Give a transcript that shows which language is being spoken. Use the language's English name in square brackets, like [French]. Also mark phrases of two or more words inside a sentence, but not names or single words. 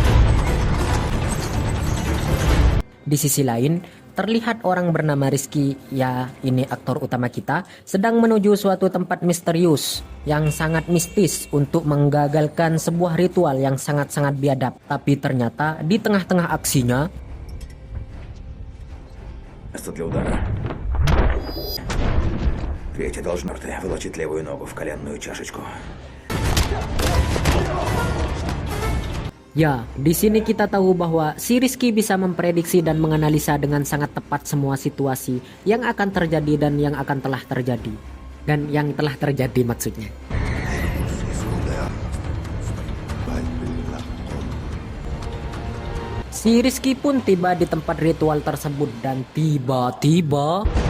[Indonesian] Di sisi lain, terlihat orang bernama Rizky, ya ini aktor utama kita, sedang menuju suatu tempat misterius yang sangat mistis untuk menggagalkan sebuah ritual yang sangat-sangat biadab. Tapi ternyata di tengah-tengah aksinya, [Russian] Место для удара. Третья должна волочить левую ногу в коленную чашечку. [Indonesian] ya, di sini kita tahu bahwa si Rizky bisa memprediksi dan menganalisa dengan sangat tepat semua situasi yang akan terjadi dan yang akan telah terjadi. Dan yang telah terjadi maksudnya. Si Rizky pun tiba di tempat ritual tersebut dan tiba-tiba...